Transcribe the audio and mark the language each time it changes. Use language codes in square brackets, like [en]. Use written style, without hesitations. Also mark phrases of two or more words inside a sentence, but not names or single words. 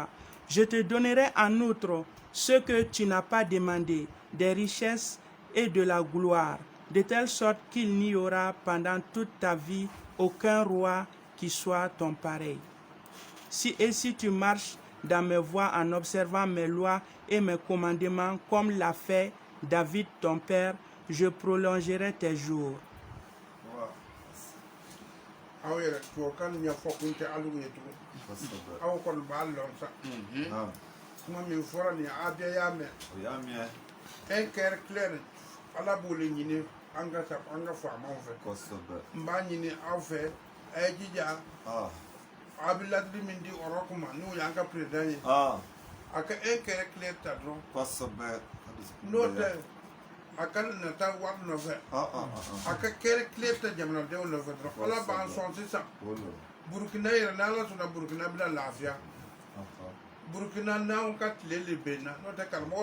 [fr] Je te donnerai en outre ce que tu n'as pas demandé, des richesses et de la gloire, de telle sorte qu'il n'y aura pendant toute ta vie aucun roi qui soit ton pareil. Si tu marches dans mes voies en observant mes lois et mes commandements comme l'a fait David ton père, je prolongerai tes jours. [bm] aw yɛrɛ tubabukan ɲɛfɔ kun tɛ alu ye tugun aw kɔni b'a lɔn sa kuma min fɔra nin a bɛɛ y'a mɛn [fr] un cœur clair [bm] ala b'o le ɲini an ka faamaw fɛ n b'a ɲini aw fɛ a ye jija a bɛ ladili min di Europe ma n'o y'an ka président ye a ka [fr] un cœur clair [bm] ta dɔrɔn n'o tɛ a kana nata wari nɔfɛ a ka kɛrɛ tile ta jamanadenw nɔfɛ dɔrɔn ala b'an sɔn sisan burukina yɛrɛ n'ala sɔnna burukina bɛna lafiya burukina n'anw ka tile le benna n'o tɛ karamɔgɔ